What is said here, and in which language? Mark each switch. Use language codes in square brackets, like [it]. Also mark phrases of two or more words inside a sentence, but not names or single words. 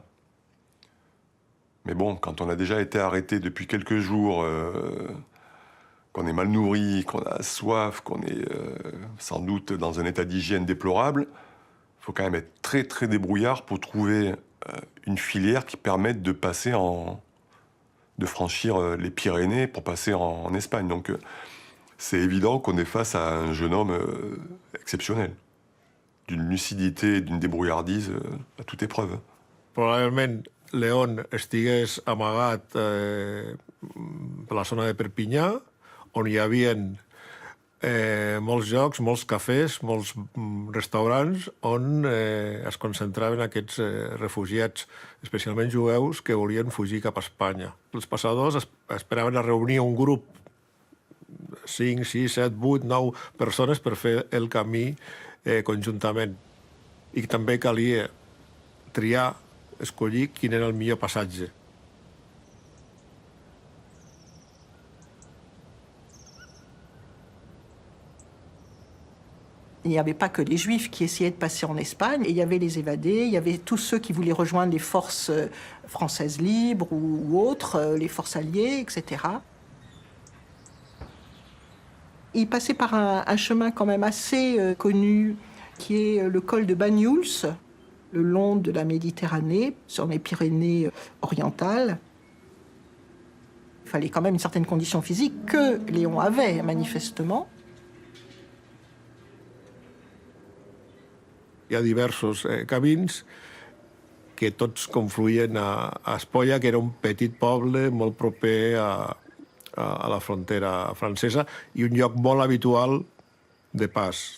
[fr] Mais bon, quand on a déjà été arrêté depuis quelques jours, qu'on est mal nourri, qu'on a soif, qu'on est sans doute dans un état d'hygiène déplorable, il faut quand même être très très débrouillard pour trouver une filière qui permette de passer de franchir les Pyrénées pour passer en Espagne. Donc c'est évident qu'on est face à un jeune homme exceptionnel, d'une lucidité, d'une débrouillardise à toute épreuve. [ca] Probablement, Léon estigués amagat per la zona de Perpinyà, on hi havia molts llocs, molts cafès, molts restaurants on es concentraven aquests refugiats, especialment jueus, que volien fugir cap a Espanya. Els passadors esperaven a reunir un grup, 5, 6, 7, 8, 9 persones per fer el camí conjuntament. I també calia triar, escollir quin era el millor passatge. [fr] Il n'y avait pas que les Juifs qui essayaient de passer en Espagne, il y avait les évadés, il y avait tous ceux qui voulaient rejoindre les forces françaises libres ou autres, les forces alliées, etc. Il passait par un chemin quand même assez connu, qui est le col de Banyuls, le long de la Méditerranée, sur les Pyrénées orientales. Il fallait quand même une certaine condition physique que Léon avait, manifestement. [ca] Hi ha diversos camins que tots confluïen a Espolla, que era un petit poble molt proper a la frontera francesa i un lloc molt habitual de pas.